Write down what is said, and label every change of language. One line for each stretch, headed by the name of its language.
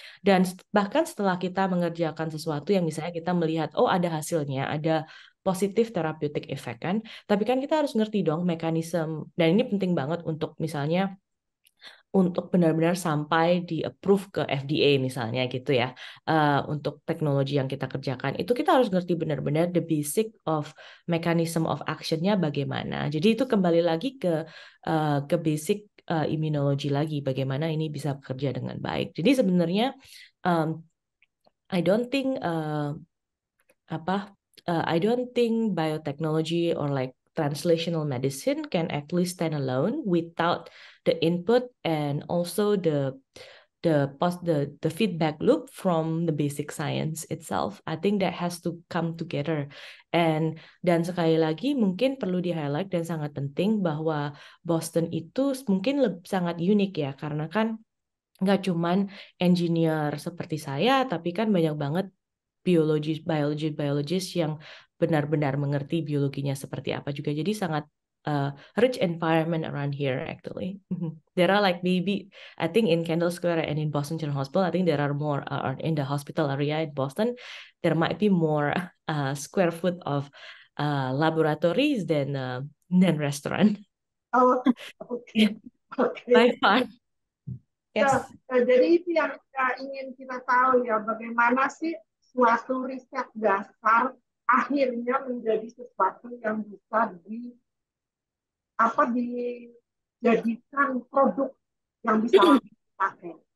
Indonesian: Dan bahkan setelah kita mengerjakan sesuatu yang misalnya kita melihat, oh ada hasilnya, ada positif
English: therapeutic effect
Indonesian: kan, tapi kan kita harus ngerti dong mekanisme, dan ini penting banget untuk misalnya untuk benar-benar sampai di approve ke FDA misalnya gitu ya, untuk teknologi yang kita kerjakan itu kita harus ngerti benar-benar
English: the basic of mechanism of actionnya
Indonesian: bagaimana. Jadi itu kembali lagi ke basic immunology lagi, bagaimana ini bisa bekerja dengan baik. Jadi sebenarnya
English: I don't think I don't think biotechnology or like translational medicine can actually stand alone without the input and also the the feedback loop from the basic science itself. I think that has to come together.
Indonesian: Dan sekali lagi mungkin perlu di-highlight dan sangat penting bahwa Boston itu mungkin sangat unik ya, karena kan nggak cuman engineer seperti saya, tapi kan banyak banget biologis yang benar-benar mengerti biologinya seperti apa juga. Jadi sangat
English: rich environment around here actually. There are like maybe I think in Kendall Square and in Boston General Hospital, I think there are more in the hospital area in Boston, there might be more square foot of laboratories than restaurant.
Indonesian: Oh, oke.
English: By far.
Indonesian: Ya,
English: Yes.
Indonesian: jadi itu yang ingin kita tahu ya, bagaimana sih suatu riset dasar akhirnya menjadi sesuatu yang bisa dijadikan produk yang bisa langsung dipakai.